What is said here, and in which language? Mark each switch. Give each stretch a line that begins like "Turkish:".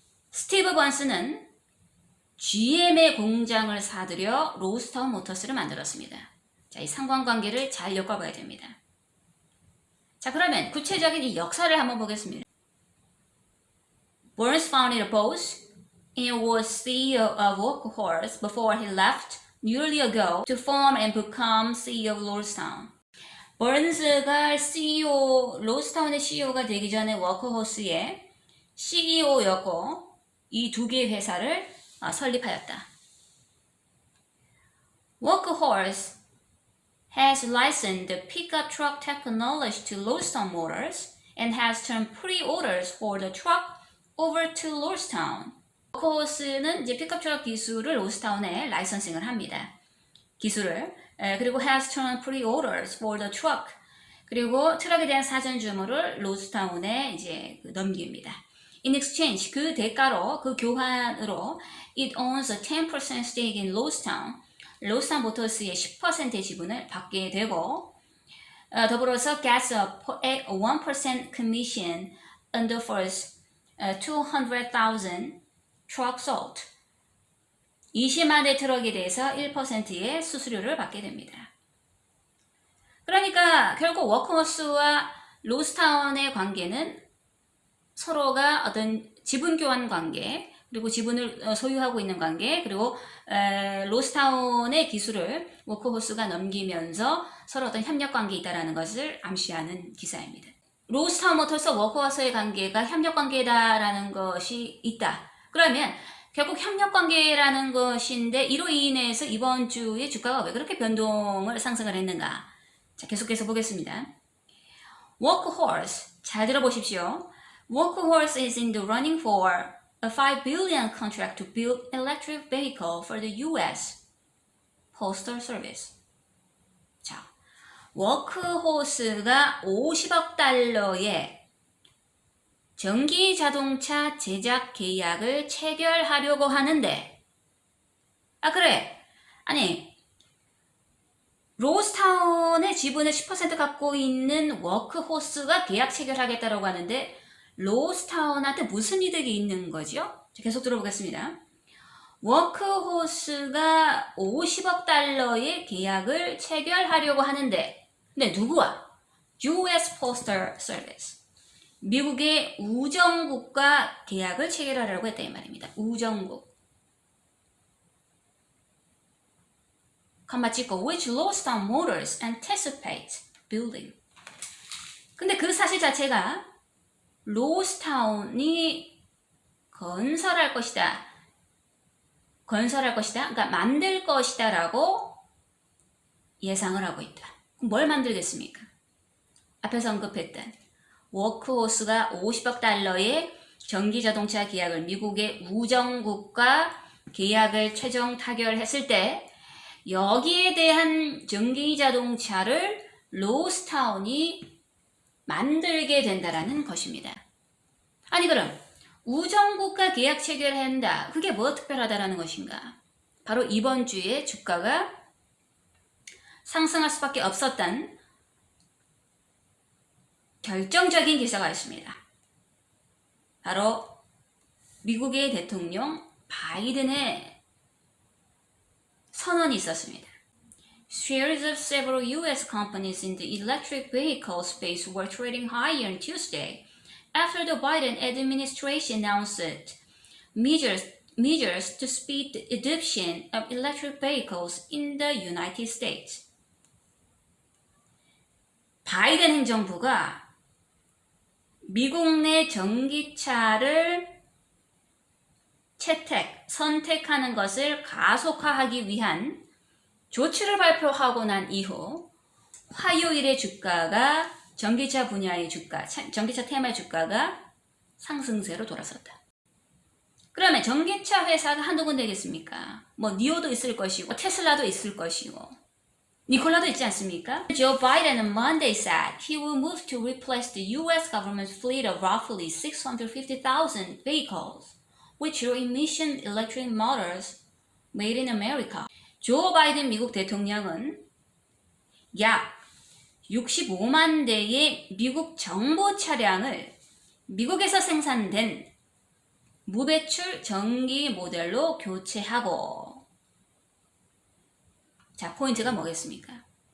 Korean: 스티브 번스는 GM의 공장을 사들여 로스터 모터스를 만들었습니다. 자, 이 상관관계를 잘 엮어봐야 됩니다. 자, 그러면 구체적인 이 역사를 한번 보겠습니다.
English: Burns founded Bose and was CEO of Workhorse before he left nearly ago to form and become CEO of Lordstown.
Korean: 버른스가 로스타운의 CEO가 되기 전에 워크호스의 CEO였고 이 두 개의 회사를 설립하였다.
English: Workhorse has licensed the pickup truck technology to Lordstown Motors and has turned pre-orders for the truck over to Lordstown.
Korean: 워크호스는 이제 픽업 트럭 기술을 로스타운에 라이선싱을 합니다. 기술을 그리고
English: has turned pre-orders for the truck.
Korean: 그리고 트럭에 대한 사전 주문을 로스타운에 이제 넘깁니다.
English: In exchange,
Korean: 그 대가로, 그 교환으로
English: it owns a 10% stake in Lordstown.
Korean: 로스타운 모터스의 10%의 지분을 받게 되고 더불어서
English: gets a 1% commission on the first 200,000 truck sold.
Korean: 20만 대 트럭에 대해서 1%의 수수료를 받게 됩니다. 그러니까 결국 워크호스와 로스타운의 관계는 서로가 어떤 지분 교환 관계, 그리고 지분을 소유하고 있는 관계, 그리고 로스타운의 기술을 워크호스가 넘기면서 서로 어떤 협력 관계에 있다는 것을 암시하는 기사입니다. 로스타운 모터스와 워크호스의 관계가 협력 관계다라는 것이 있다. 그러면 결국 협력 관계라는 것인데 이로 인해서 이번 주에 주가가 왜 그렇게 변동을 상승을 했는가? 자, 계속해서 보겠습니다. Workhorse, 잘 들어보십시오.
English: Workhorse is in the running for a $5 billion contract to build electric vehicle for the U.S. Postal Service.
Korean: 자, 워크호스가 50억 달러의 전기 자동차 제작 계약을 체결하려고 하는데, 그래. 아니, 로스타운의 지분을 10% 갖고 있는 워크호스가 계약 체결하겠다라고 하는데, 로스타운한테 무슨 이득이 있는 거죠? 계속 들어보겠습니다. 워크호스가 50억 달러의 계약을 체결하려고 하는데, 근데 누구와?
English: US Postal Service.
Korean: 미국의 우정국과 계약을 체결하려고 했다 이 말입니다. 우정국. 컴마 찍고
English: which Lordstown Motors anticipate building.
Korean: 근데 그 사실 자체가 로스타운이 건설할 것이다. 그러니까 만들 것이다 라고 예상을 하고 있다. 그럼 뭘 만들겠습니까? 앞에서 언급했던 워크호스가 50억 달러의 전기자동차 계약을 미국의 우정국과 계약을 최종 타결했을 때 여기에 대한 전기자동차를 로스타운이 만들게 된다라는 것입니다. 아니 그럼 우정국과 계약 체결한다. 그게 뭐 특별하다라는 것인가? 바로 이번 주에 주가가 상승할 수밖에 없었던 결정적인 기사가 있습니다. 바로 미국의 대통령 바이든의 선언이 있었습니다.
English: Shares of several U.S. companies in the electric vehicle space were trading higher on Tuesday after the Biden administration announced measures to speed the adoption of electric vehicles in the United States.
Korean: 바이든 행정부가 미국 내 전기차를 선택하는 것을 가속화하기 위한 조치를 발표하고 난 이후 화요일의 주가가 전기차 분야의 주가, 전기차 테마의 주가가 상승세로 돌아섰다. 그러면 전기차 회사가 한두 군데겠습니까? 뭐 니오도 있을 것이고 테슬라도 있을 것이고 니콜라도 있지 않습니까?
English: Joe Biden on Monday said he will move to replace the U.S. government's fleet of roughly 650,000 vehicles with zero-emission electric motors made in America.
Korean: 조 바이든 미국 대통령은 약 65만 대의 미국 정보 차량을 미국에서 생산된 무배출 전기 모델로 교체하고, 자, 포인트가 뭐겠습니까?